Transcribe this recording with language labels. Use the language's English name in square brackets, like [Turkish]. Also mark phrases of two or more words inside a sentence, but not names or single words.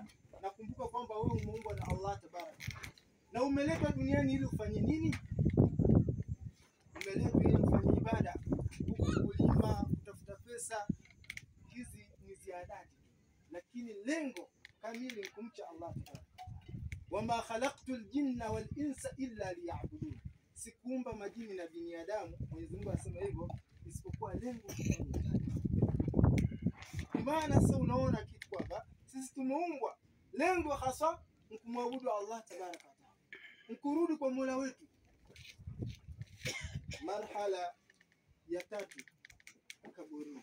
[Swahili] Nakumbuka kwamba wewe umeumbwa na Allah tabaraka, na umeletwa duniani ili ufanye nini? Umeletwa ili ufanye ibada, kulima, kutafuta pesa. Hizi ni ziadati, lakini lengo kamili ni kumcha Allah tabaraka. [Arabic] وما خلقت الجن والإنس إلا ليعبدون, [Swahili] sikuumba majini na binadamu, Mwenyezi Mungu anasema hivyo, isipokuwa lengo kufanya ibada. Maana sasa unaona kitu kwamba sisi tumeumbwa lengo hasa ni kumwabudu Allah [Arabic] تبارك وتعالى, [Swahili] ni kurudi kwa Mola wetu. Marhala ya tatu, kaburini.